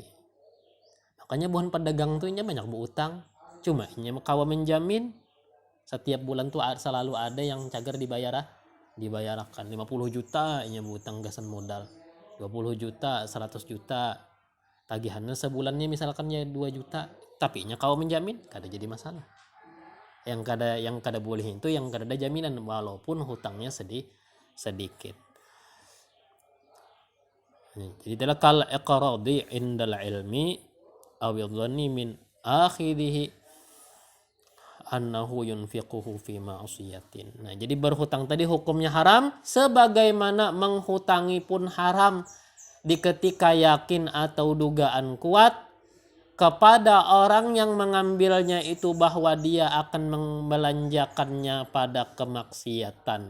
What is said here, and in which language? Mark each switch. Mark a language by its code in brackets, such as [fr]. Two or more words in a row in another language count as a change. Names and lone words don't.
[bjn] Makanya bukan pedagang tuh inya banyak berutang, cuma inya kawa menjamin setiap bulan tuh selalu ada yang cager dibayar dibayarkan 50 juta nya utang gasan modal, 20 juta, 100 juta tagihannya sebulannya misalkan ya 2 juta, tapi nya kau menjamin kada jadi masalah. Yang kada boleh itu yang kada ada jaminan walaupun hutangnya sedikit. Jadi adalah [ar] كالإقراض عند العلم أو يظن من آخذه أنه ينفقه في معصية. [bjn] Nah, jadi berhutang tadi hukumnya haram sebagaimana menghutangi pun haram di ketika yakin atau dugaan kuat kepada orang yang mengambilnya itu bahwa dia akan membelanjakannya pada kemaksiatan.